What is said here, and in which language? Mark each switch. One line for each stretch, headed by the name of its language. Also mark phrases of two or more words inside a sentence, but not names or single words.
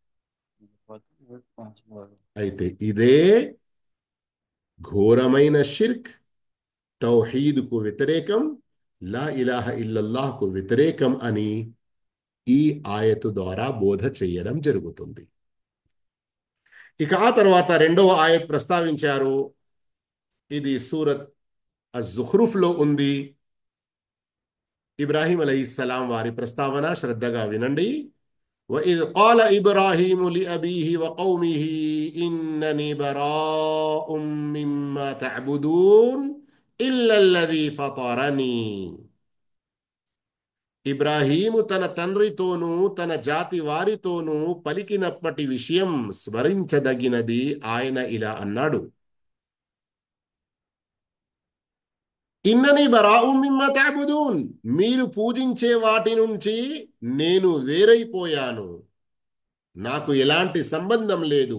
Telugu: అయితే ఇదే ఘోరమైన షిర్క్, తౌహీద్కు వ్యతిరేకం,
Arabic: لا إله إلا الله
Telugu: వ్యతిరేకం అని ఈ ఆయతు ద్వారా బోధ చేయడం జరుగుతుంది. ఇక ఆ తర్వాత రెండవ ఆయత్ ప్రస్తావించారు. ఇది సూరత్ అజ్-జుఖ్రుఫ్ లో ఉంది. ఇబ్రాహీం అలైహిస్సలాం వారి ప్రస్తావన శ్రద్ధగా వినండి.
Arabic: وإذ قال إبراهيم لأبيه وقومه إنني براء مما تعبدون إلا الذي فطرني.
Telugu: ఇబ్రాహీము తన తండ్రితోనూ తన జాతి వారితోనూ పలికినప్పటి విషయం స్మరించదగినది. ఆయన ఇలా అన్నాడు,
Arabic: إنني براء مما تعبدون,
Telugu: మీరు పూజించే వాటి నుంచి నేను వేరైపోయాను, నాకు ఎలాంటి సంబంధం లేదు.